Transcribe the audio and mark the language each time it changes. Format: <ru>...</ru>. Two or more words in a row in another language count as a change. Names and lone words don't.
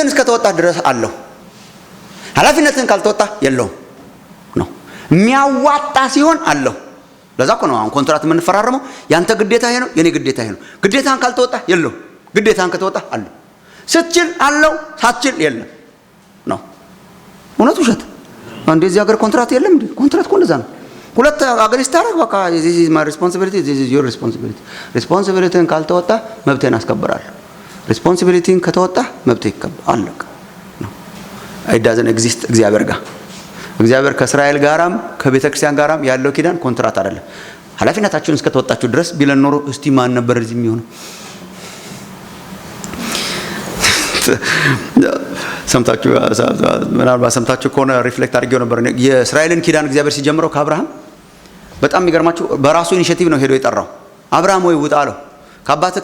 <am>እስከተወጣ ድረስ አለው። ኃላፊነትን ካልተወጣ የለውም ነው። የሚያዋጣ ሲሆን አለው። ለዛ እኮ ነው አሁን ኮንትራት የምንፈራረመው። ያንተ ግዴታ ይሄ ነው፣ የኔ ግዴታ ይሄ ነው። ግዴታን ካልተወጣ የለውም። ግዴታን ከተወጣ አለው። ስትችል አለው፣ ሳትችል የለም ነው። እውነት ውሸት? እንደዚህ ሀገር ኮንትራት የለም እንዴ? ኮንትራት እኮ እንደዛ ነው። ሁለት አገር ስታረግ በቃ</am> <en>this is my responsibility, this is your responsibility።</en> <am>ሪስፖንሲቢሊቲን ካልተወጣ መብቴን አስከብራለሁ። ሪስፖንሲቢሊቲን ከተወጣ መብቴ ይከበር አለቀ ነው።</am> <en>it doesn't exist</en> <am>እግዚአብሔር ጋር። እግዚአብሔር ከእስራኤል ጋራም ከቤተ ክርስቲያን ጋራም ያለው ኪዳን ኮንትራት አይደለም። ኃላፊነታችሁን እስከተወጣችሁ ድረስ ቢለን ኖሮ እስቲ ማን ነበር እዚህ የሚሆነው? ሰምታችሁ ምናልባት ሰምታችሁ ከሆነ ሪፍሌክት አድርጌው ነበር። የእስራኤልን ኪዳን እግዚአብሔር ሲጀምረው ከአብርሃም በጣም የሚገርማችሁ በራሱ ኢኒሼቲቭ ነው ሄዶ የጠራው። አብርሃም ወይ ውጣ አለው። ከአባትህ</am>